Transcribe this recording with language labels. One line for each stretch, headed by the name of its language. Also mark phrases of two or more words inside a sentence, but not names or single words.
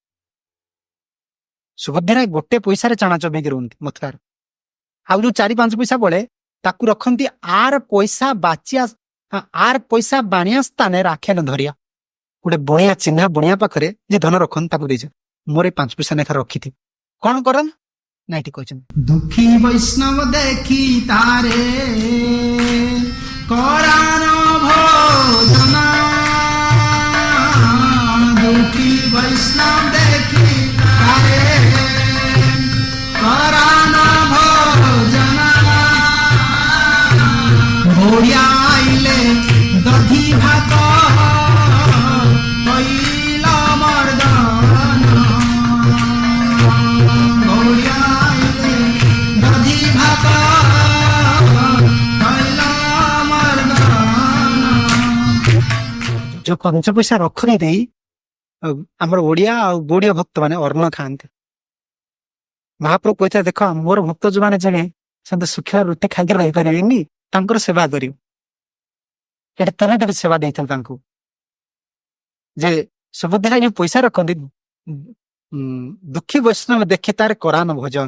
Odia: ସୁଭଦ୍ରା 1 ପଇସାରେ ଚାଣା ଚବେଇକି ରୁହନ୍ତି ମଥୁରାର। ଆଉ ଯୋଉ 4-5 ପଇସା ବଳେ ତାକୁ ରଖନ୍ତି
Bangla: আর পয়সা বানিয়া স্থানে রাখেন ধরিয়া।
Odia: ଗୋଟେ ବଣିଆ ଚିହ୍ନା ବଣିଆ ପାଖରେ ଯେ ଧନ ରଖନ୍ତି ତାକୁ ଦେଇଛ, ମୋର 5 ପଇସା ଲେଖା ରଖିଥିବି। କଣ କରନ୍ ନା ଏଠି କହିଛନ୍ତି,
Bangla: দুঃখী বৈষ্ণব দেখি তারে করান ভোজন, দুঃখী বৈষ্ণব দেখি তারে করান ভোজন, ঘোড়িয়া আইলে দধি ভাত হইল মর্দন, ঘোড়িয়া আইলে দধি ভাত হইল মর্দন।
Odia: ଯୋଉ 5 ପଇସା ରଖନି ଦେଇ ଆମର ଓଡିଆ ଆଉ ଗୌଡୀୟ ଭକ୍ତ ମାନେ ଅନ୍ନ ଖାଆନ୍ତି। ମହାପ୍ରଭୁ କହିଥାଏ ଦେଖ ମୋର ଭକ୍ତ ଯୋଉମାନେ ଜଣେ ସେମିତି ଶୁଖିଲା ରୁଟି ଖାଇକି ରହିପାରିବେନି, ତାଙ୍କର ସେବା କରିବ। ଏଟା ତରଟ ସେବା ଦେଇଥିଲେ ତାଙ୍କୁ, ଯେ ସୁଭଦ୍ରା ଯୋଉ ପଇସା ରଖନ୍ତି
Bangla: দুঃখী বৈষ্ণব দেখে তার করান ভোজন।